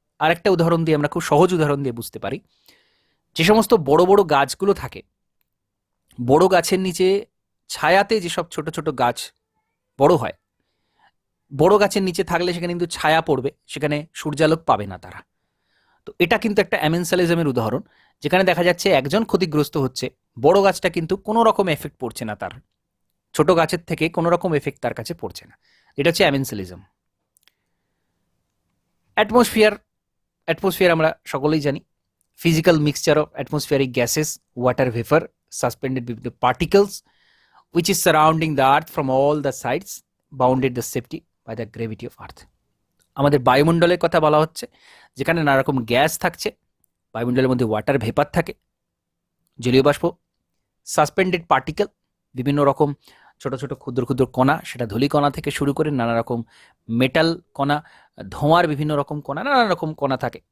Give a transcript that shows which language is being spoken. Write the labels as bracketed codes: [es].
[bn] আরেকটা উদাহরণ দিয়ে আমরা খুব সহজ উদাহরণ দিয়ে বুঝতে পারি, যে সমস্ত বড় বড় গাছগুলো থাকে, বড় গাছের নিচে ছায়াতে যেসব ছোট ছোট গাছ বড় হয়, বড় গাছের নিচে থাকলে সেখানে কিন্তু ছায়া পড়বে, সেখানে সূর্যালোক পাবে না তারা। তো এটা কিন্তু একটা অ্যামেনসালিজমের উদাহরণ, যেখানে দেখা যাচ্ছে একজন ক্ষতিগ্রস্ত হচ্ছে, বড় গাছটা কিন্তু কোনো রকম এফেক্ট পড়ছে না তার, ছোট গাছের থেকে কোনো রকম এফেক্ট তার কাছে পড়ছে না। এটা হচ্ছে অ্যামেনসালিজম। অ্যাটমসফিয়ার, অ্যাটমসফিয়ার আমরা সকলেই জানি, [en] physical mixture of atmospheric gases, water vapor, suspended with the particles, which is surrounding the earth from all the sides, bounded the safety by the gravity of earth. [bn] আমাদের বায়ুমণ্ডলের কথা বলা হচ্ছে, যেখানে নানা রকম গ্যাস থাকছে, বায়ুমণ্ডলের মধ্যে ওয়াটার ভেপার থাকে, জলীয় বাষ্প, সাসপেন্ডেড পার্টিকেল, বিভিন্ন রকম ছোট ছোট ক্ষুদ্র ক্ষুদ্র কণা, সেটা ধূলিকণা থেকে শুরু করে নানা রকম মেটাল কণা, ধোঁয়ার বিভিন্ন রকম কণা, নানা রকম কণা থাকে।